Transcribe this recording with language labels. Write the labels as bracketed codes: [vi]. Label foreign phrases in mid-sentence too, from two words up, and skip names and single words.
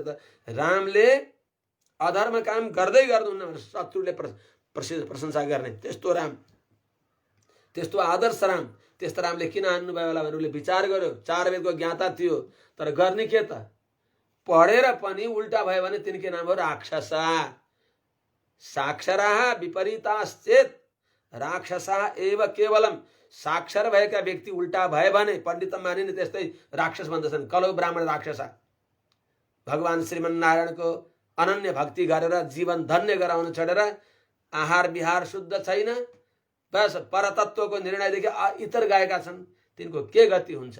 [ne] त रामले अधर्म काम गर्दै गर्नुहुन्न भनेर शत्रुले प्रशंसा गर्ने त्यस्तो राम, त्यस्तो आदर्श राम, त्यस्तो रामले किन हान्नुभयो होला भनेर उसले विचार गर्यो। 4 वेदको ज्ञाता थियो, तर गर्ने के त? पढेर पनि उल्टा भयो भने तिनकै नाम हो राक्षसा। [sa] साक्षराः विपरीताश्चेत राक्षसा एव केवलम। [ne] साक्षर भएका व्यक्ति उल्टा भए भने पण्डित मानिने त्यस्तै राक्षस भन्दछन्। [sa] कलौ ब्राह्मण राक्षसा। [ne] भगवान श्रीमन्नारायणको अनन्य भक्ति गरेर जीवन धन्य गराउन छोडेर आहार विहार शुद्ध छैन, बस परतत्वको निर्णयदेखि इतर गएका छन्, तिनको के गति हुन्छ?